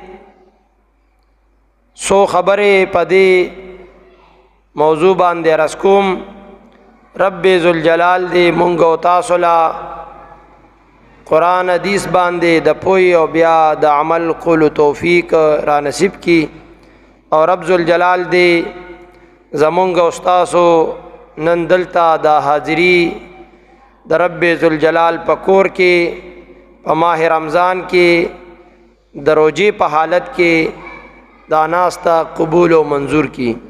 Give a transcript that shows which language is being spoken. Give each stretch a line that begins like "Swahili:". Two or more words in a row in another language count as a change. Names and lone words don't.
Pashto: سو خبره پدې موضوع باندې رس کوم. رب ذوالجلال دې مونږ او تاسو لا قرآن حدیث باندې د پوی او بیا د عمل قول توفیق را نصیب کی. اور رب ذوالجلال دې زمونږ او تاسو نن دلته د حاضری د رب ذوالجلال پکور کې په ماہ رمضان کې د روزې په حالت کې دا ناستا قبول و منظور کی.